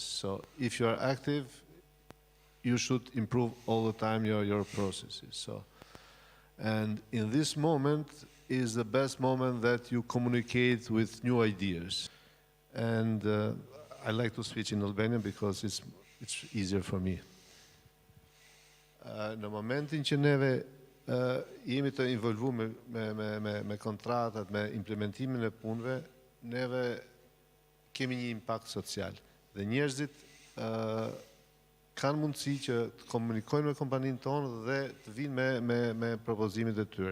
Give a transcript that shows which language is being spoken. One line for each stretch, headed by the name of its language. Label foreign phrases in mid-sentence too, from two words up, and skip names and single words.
English: So if you are active, you should improve all the time your processes. So, and in this moment is the best moment that you communicate with new ideas. And I like to switch in Albanian because it's easier for me.
Albanian: Në momentin që neve jemi të involvu me kontratat, me implementimin e punëve, neve kemi një impact social. Dhe njerëzit kanë mundësi që të komunikojnë me kompaninë tonë dhe të vinë me propozimit e tyre.